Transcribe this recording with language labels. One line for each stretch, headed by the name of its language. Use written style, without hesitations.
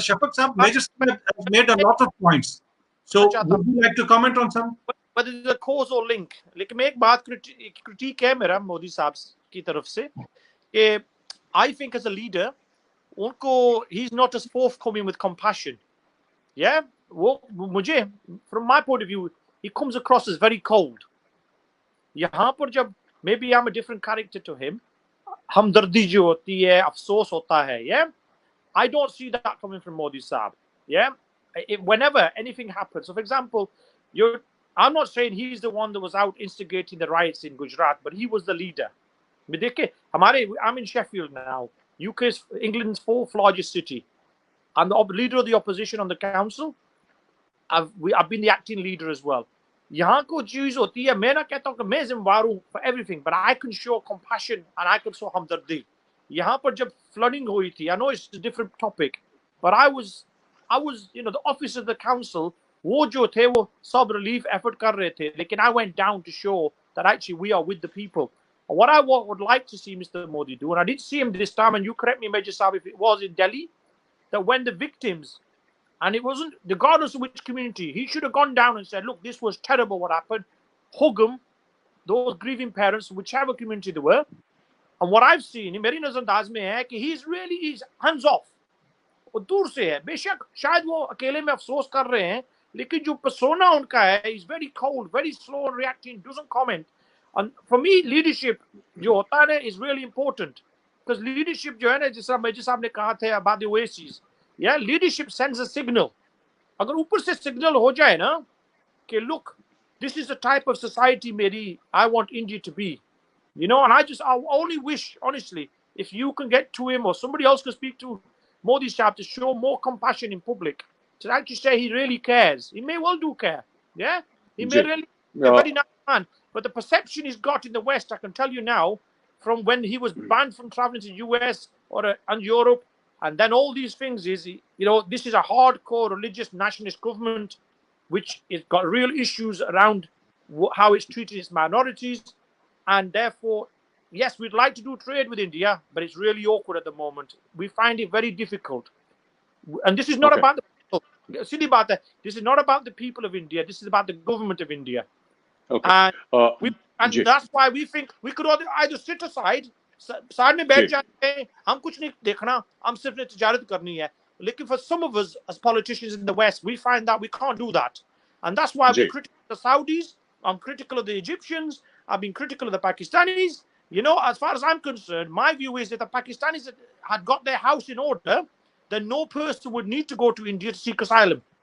English: Shafaq sahab, major made a lot of points, so would you like to comment on some? But it is a causal link.
Hindi: लेकिन मैं एक बात critic है मेरा मोदी साहब की तरफ से कि
English: I think as a leader उनको ही is not as forthcoming with compassion. Yeah,
Hindi: वो मुझे
English: from my point of view he comes across as very cold.
Hindi: यहाँ पर जब
English: maybe I'm a different character to him,
Hindi: हमदर्दी जो होती है, अफसोस होता है,
English: yeah, I don't see that coming from Modi sahab. Yeah, whenever anything happens, so for example, I'm not saying he's the one that was out instigating the riots in Gujarat, but he was the leader.
Hindi: देखिए हमारे,
English: I'm in Sheffield now. UK is England's fourth largest city. I'm the leader of the opposition on the council. I've been the acting leader as well.
Hindi: यहाँ को चीज होती है, मैं ना कहता हूँ कि मैं जिम्मेदार हूँ
English: for everything, but I can show
Hindi: compassion and I can show हमदर्दी. यहाँ पर जब
English: flooding हुई थी, I know it's a different topic, but I was the office of the council,
Hindi: वो जो थे वो सब
English: relief effort
Hindi: कर रहे थे, लेकिन
English: I went down to show that actually we are with the people. What I would like to see Mr. Modi do, and I did see him this time, and you correct me, Major Saab, if it was in Delhi, that when the victims, and it wasn't, regardless of which community, he should have gone down and said, look, this was terrible what happened, hug them, those grieving parents, whichever community they were. And what I've seen,
Hindi: मेरी नजरअंदाज में है कि
English: he's hands off,
Hindi: वो दूर से है, बेशक शायद वो अकेले में अफसोस कर रहे हैं, लेकिन जो persona उनका है,
English: he's very cold, very slow in reacting, doesn't comment. And for me, leadership
Hindi: जो होता है
English: is really important, because leadership
Hindi: जो है ना, जिस तरह मेजर साहब ने कहा था
English: about the oases, yeah, leadership sends a signal.
Hindi: अगर ऊपर से
English: signal
Hindi: हो जाए ना कि
English: look, this is the type of society मेरी I want India to be, and I only wish, honestly, if you can get to him or somebody else can speak to Modi Sahab to show more compassion in public, to actually say he really cares. He may well do care, yeah, he may really be a very nice man. But the perception he's got in the West, I can tell you now, from when he was banned from traveling to the US and Europe, and then all these things is, this is a hardcore religious nationalist government, which has got real issues around how it's treating its minorities. And therefore, yes, we'd like to do trade with India, but it's really awkward at the moment. We find it very difficult. And this is not about the people. This is not about the people of India. This is about the government of India. Okay. And that's why we think we could either sit aside,
Hindi: side में बैठ जाते हैं, हम कुछ नहीं देखना, हम सिर्फ ने तिजारत करनी है.
English: Lekin for some of us as politicians in the West, we find that we can't do that. And that's why we're critical of the Saudis, I'm critical of the Egyptians, I've been critical of the Pakistanis. As far as I'm concerned, my view is that the Pakistanis had got their house in order, then no person would need to go to India to seek asylum.